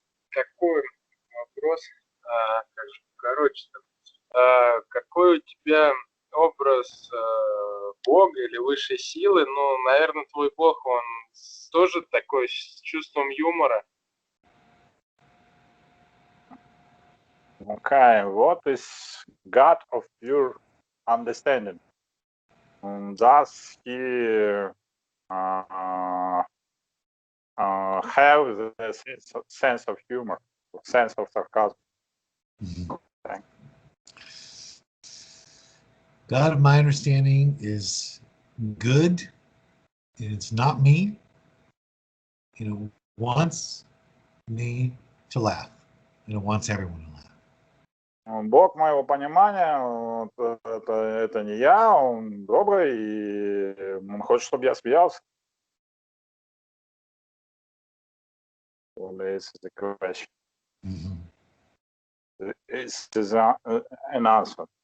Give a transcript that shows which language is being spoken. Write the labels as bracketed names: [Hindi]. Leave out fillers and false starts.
[Russian] Такой вопрос, короче, какой у тебя образ Бога или высшей силы? Ну, наверное, твой Бог, он тоже такой с чувством юмора. [English] Okay, what is God of your understanding? Does he have the sense of humor, sense of sarcasm? God of my understanding is good, and it's not me. And it wants me to laugh, and it wants everyone to laugh. [Russian] Бог моего понимания, это не я, он добрый, и он хочет, чтобы я смеялся. [English] So this is the question. This is an answer.